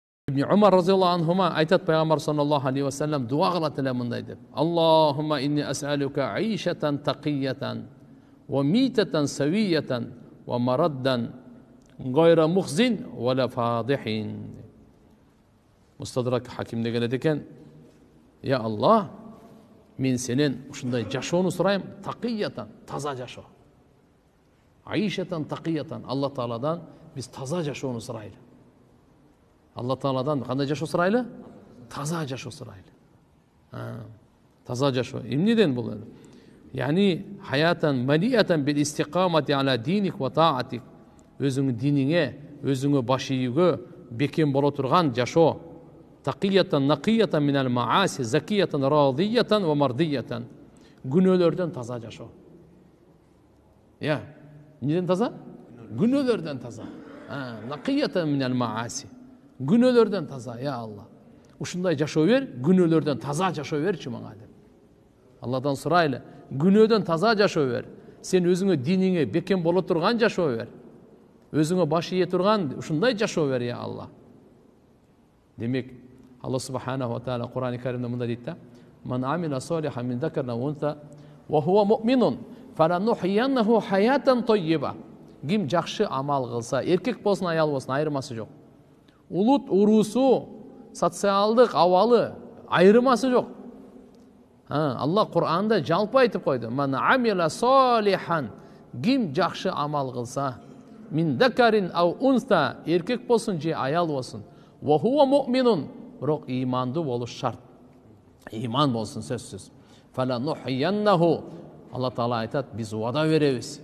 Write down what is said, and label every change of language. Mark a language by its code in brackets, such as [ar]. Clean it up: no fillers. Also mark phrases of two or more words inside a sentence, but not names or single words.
[ky] Ибн Умар [ar] رضي الله عنهما [ky] айтат пайгамбар [ar] صلى الله عليه وسلم [ky] дуа кылат эле мындай деп: [ar] اللهم إني أسألك عيشة تقية وميتة سوية ومردا غير مخز ولا فاضح. [ky] Мустадрак Хакимде келет экен: Я Аллах, мен сенен ушундай жашоону сурайм, тақиятан, таза жашоо. [ar] عيشة تقية, [ky] Алла Тааладан биз таза жашоону сурайлы. Алла Тааладан кандай жашоо сурайлы? Таза жашоо сурайлы. Таза жашоо. Эмнеден бул? [ar] يعني حياة مليئة بالاستقامة على دينك وطاعتك. [ky] Өзүңүн диниңе, өзүңө баш ийүүгө бекем боло турган жашоо. [ar] تقية نقية من المعاصي زكية راضية ومرضية. [ky] Күнөөлөрдөн таза жашоо. Я, неден таза? Күнөөлөрдөн таза. [ar] نقية من المعاصي. [ky] Күнөөлөрдөн таза, я Алла. Ушундай жашоо бер, күнөөлөрдөн таза жашоо берчи мага деп. Алладан сурайлы, күнөөдөн таза жашоо бер. Сен өзүңө диниңе бекем боло турган жашоо бер. Өзүңө баш ие турган ушундай жашоо бер, я Алла. Демек, Алла [ar] سبحانه وتعالى [ky] Кур'ан-ы Каримде мындай дейт да: [ar] "من عمل صالحا من ذكر أو أنثى وهو مؤمن فلنحيينه حياة طيبة." [ky] Ким жакшы амал кылса, эркек болсун, аял болсун, айырмасы жок. Улут урусу, социалдык абалы айырмасы жок. Алла Кур'анда жалпы айтып койду: [ar] "من عمل صالحا", [ky] ким жакшы амал кылса, [ar] من ذكر أو أنثى, [ky] эркек болсун же аял болсун, [ar] وهو مؤمن, [ky] бирок имандуу болуш шарт. Иман болсун сөзсүз. Фаланухияннаху, Алла Таала айтат, биз вада беребиз.